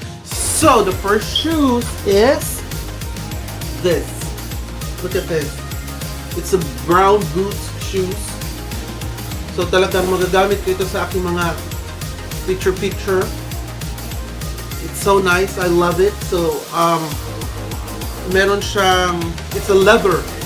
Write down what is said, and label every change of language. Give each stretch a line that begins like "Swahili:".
English: So the first shoes is this. Look at this. It's a brown boots shoes.
Filipino: So talagang magagamit ko ito sa aking mga picture.
English: It's so nice. I love it.
Filipino: So, meron siyang,
English: it's a leather.